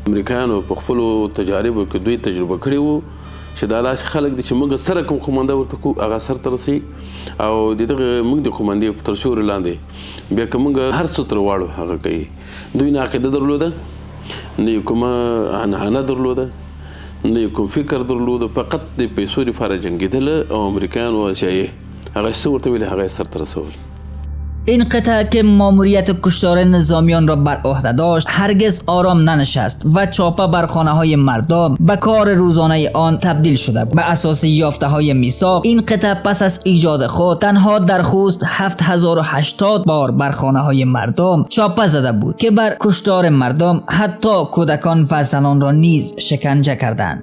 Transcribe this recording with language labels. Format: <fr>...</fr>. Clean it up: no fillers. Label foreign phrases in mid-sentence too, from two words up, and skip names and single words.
<ps>امریکایانو په خپلو تجاربو کې دوی تجربه کړې وو چې دا داسې خلک دي چې موږ سره کوم قومانده ورته کوو هغه سرته رسوي او د دغه موږ د قوماندې تر سیوري لاندې بیا که موږ هر څه تر واړو هغه کوي. دوی نه عقیده درلوده، نه یې کومه عنعنه درلوده، نه یې کوم فکر درلوده، فقط د پیسو لپاره جنګېدله او امریکایان و CIA هغه څه ورته ویل هغه یې سرته رسول.</ps> <fa>این قطعه که ماموریت کشتار نظامیان را بر عهده داشت هرگز آرام ننشست و چاپه بر خانه های مردم به کار روزانه آن تبدیل شده. به اساس یافته های میثاق این قطعه پس از ایجاد خود تنها در خوست 7080 بار بر خانه های مردم چاپه زده بود که بر کشتار مردم حتی کودکان و زنان را نیز شکنجه کردند.</fa>